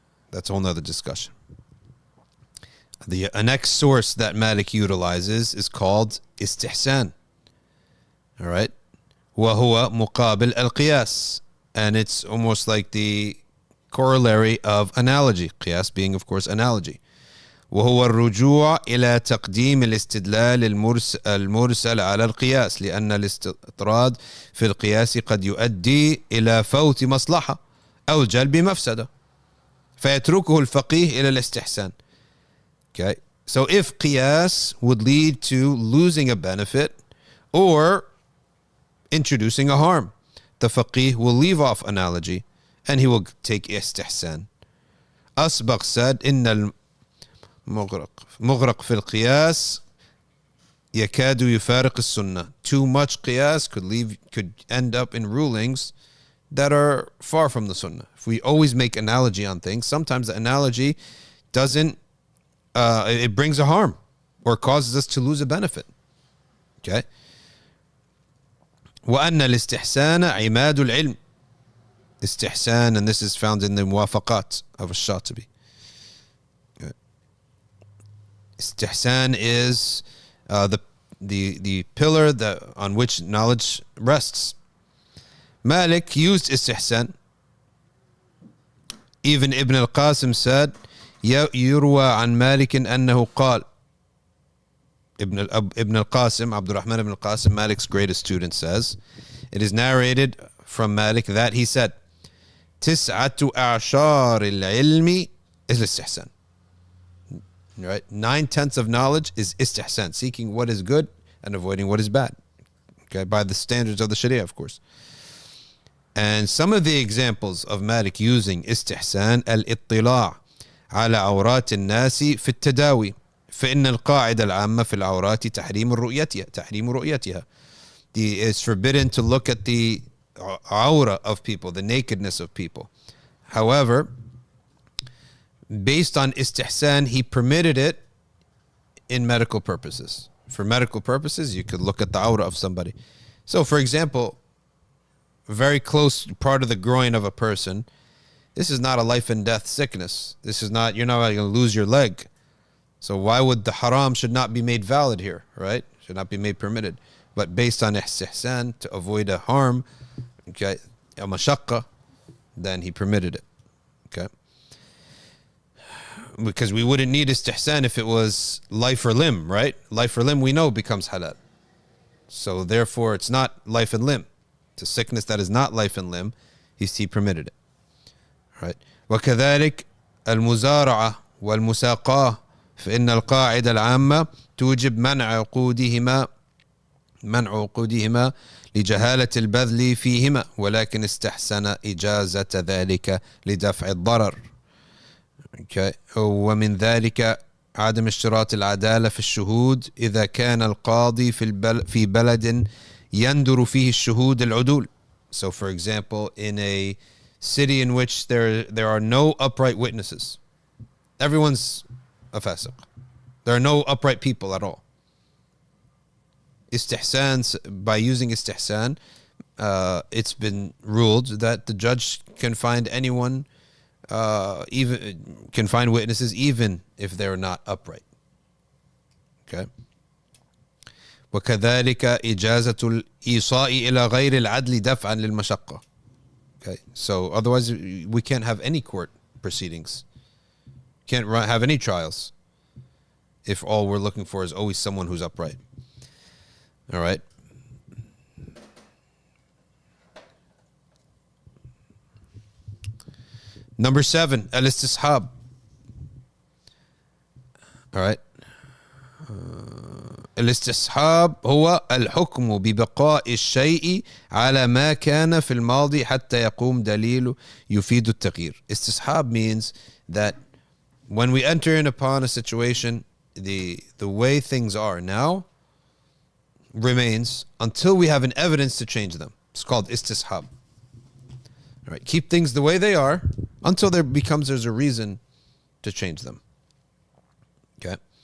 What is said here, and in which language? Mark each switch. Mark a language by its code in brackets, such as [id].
[en] That's a whole nother discussion. The next source that Malik utilizes is called istihsan. All right? [ar] وَهُوَ مُقَابِلْ الْقِيَاسِ. [en] And it's almost like the corollary of analogy. Qiyas being, of course, analogy. [ar] وهو الرجوع إلى تقديم الاستدلال المرسل على القياس لأن الاستطراد في القياس قد يؤدي إلى فوت مصلحة أو جلب مفسدة فيتركه الفقيه إلى الاستحسان. [en] Okay, so if qiyas would lead to losing a benefit or introducing a harm, the faqih will leave off analogy and he will take istihsan. Asbaq said, [ar] إن المغرق في القياس يكاد يفارق السنة. [en] Too much qiyas could end up in rulings that are far from the sunnah. If we always make analogy on things, sometimes the analogy doesn't, it brings a harm or causes us to lose a benefit. Okay. [ar] وأن الاستحسان عماد العلم. [en] Istihsan, and this is found in the muwafaqat of Shadee. Istihsan is the pillar that on which knowledge rests. Malik used istihsan. Even Ibn al-Qasim said, [ar] يروى عن مالك أنه قال. [en] Ibn al-Qasim, Abdul Rahman ibn al-Qasim, Malik's greatest student, says, it is narrated from Malik that he said, [ar] تسعة أعشار العلم [en] is istihsan. Right? 9/10 of knowledge is istihsan, seeking what is good and avoiding what is bad. Okay, by the standards of the Sharia, of course. And some of the examples of Malik using istihsan, [ar] al-ittila' على عورات الناس في التداوي فإن القاعدة العامة في العورات تحريم رؤيتها. [en] It's forbidden to look at the awra of people, the nakedness of people. However, based on istihsan, he permitted it in medical purposes. For medical purposes, you could look at the awra of somebody. So, for example, a very close part of the groin of a person, this is not a life and death sickness. This is not, you're not going to lose your leg. So why would the haram should not be made valid here, right? Should not be made permitted. But based on istihsan, to avoid a harm, okay, a mashaqqa, then he permitted it. Okay. Because we wouldn't need istihsan if it was life or limb, right? Life or limb we know becomes halal. So therefore it's not life and limb. It's a sickness that is not life and limb. He permitted it. Right. [ar] وكذلك المزارعة والمساقاة فإن القاعدة العامة توجب منع عقودهما لجهالة البذل فيهما ولكن استحسن إجازة ذلك لدفع الضرر. [en] Okay. [ar] ومن ذلك عدم اشتراط العدالة في الشهود إذا كان القاضي في بلد يندر فيه الشهود العدول. [en] So for example, in a city in which there are no upright witnesses, everyone's a fasiq. There are no upright people at all. Istihsan, by using istihsan, it's been ruled that the judge can find anyone, even can find witnesses even if they're not upright. Okay. [ar] وكذلك إجازة الإيصاء إلى غير العدل دفعا للمشقة. [en] Okay, so otherwise we can't have any court proceedings, can't have any trials if all we're looking for is always someone who's upright. All right. Number 7, al-istishab. All right. [ar] الاستصحاب هو الحكم ببقاء الشيء على ما كان في الماضي حتى يقوم دليل يفيد التغيير. [en] Istisḥab means that when we enter in upon a situation, the way things are now remains until we have an evidence to change them. It's called istisḥab. All right, keep things the way they are until there's a reason to change them. Okay.